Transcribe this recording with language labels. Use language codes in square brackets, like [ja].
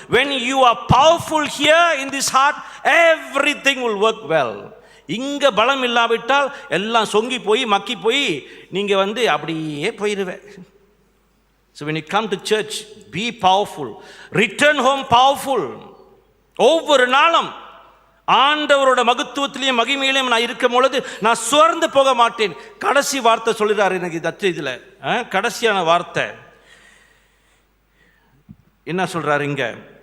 [en] When you are powerful here in this heart, everything will work well. [ta] இங்க பலம் இல்லாவிட்டால் எல்லாம் சொங்கி போய் மக்கி போய் நீங்க அப்படியே போயிடுவே. [en] So when you come to church, be powerful, return home powerful. [ta] ஒவ்வொரு நாளும் ஆண்டவரோட மகத்துவத்திலையும் மகிமையிலையும் நான் இருக்கும் பொழுது நான் சோர்ந்து போக மாட்டேன். கடைசி வார்த்தை சொல்லுறாரு எனக்கு இதில், கடைசியான வார்த்தை என்ன சொல்றாரு இங்க?